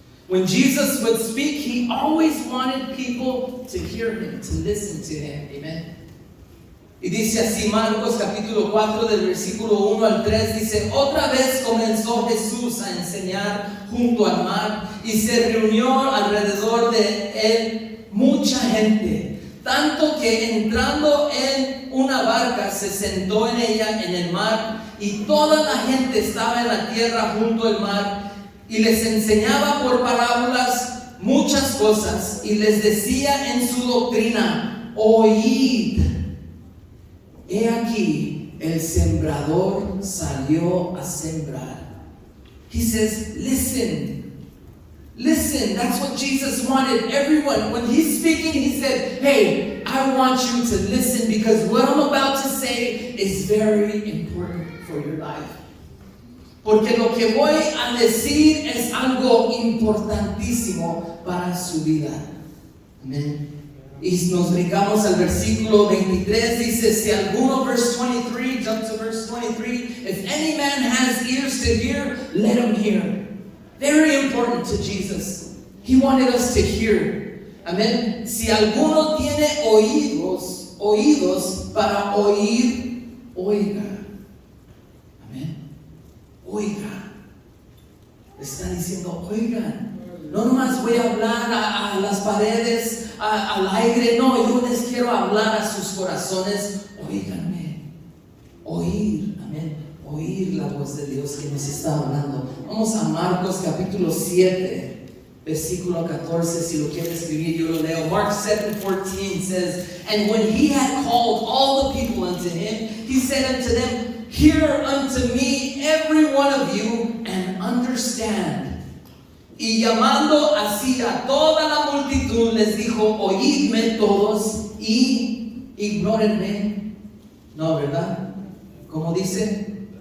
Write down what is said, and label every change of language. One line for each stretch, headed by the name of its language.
English: When Jesus would speak, He always wanted people to hear Him, to listen to Him. Amen.
Spanish: Y dice así Marcos capítulo 4 del versículo 1 al 3, dice, otra vez comenzó Jesús a enseñar junto al mar y se reunió alrededor de Él mucha gente, tanto que entrando en una barca se sentó en ella en el mar y toda la gente estaba en la tierra junto al mar y les enseñaba por parábolas muchas cosas y les decía en su doctrina, oíd. he aquí, el sembrador salió a sembrar.
English: He says, listen. Listen, that's what Jesus wanted everyone. When he's speaking, he said, hey, I want you to listen because what I'm about to say is very important for your life.
Spanish: Porque lo que voy a decir es algo importantísimo para su vida.
English: Amén.
Spanish: Y nos brincamos al versículo 23, dice, si alguno,
English: verse 23, jump to verse 23, if any man has ears to hear, let him hear. Very important to Jesus. He wanted us to hear. Amén.
Spanish: Si alguno tiene oídos para oír, oiga. Amén. Oiga. Está diciendo, oigan. No nomás voy a hablar a las paredes, al aire. No, yo les quiero hablar a sus corazones. Óiganme. Oír. Amén. Oír la voz de Dios que nos está hablando. Vamos a Marcos capítulo 7, versículo 14. Si lo quiere escribir, yo lo leo.
English: Mark 7:14 says, and when he had called all the people unto him, he said unto them, hear unto me every one of you, and understand.
Spanish: Y llamando así a toda la multitud, les dijo, oídme todos y ignórenme. No, ¿verdad? ¿Cómo dice?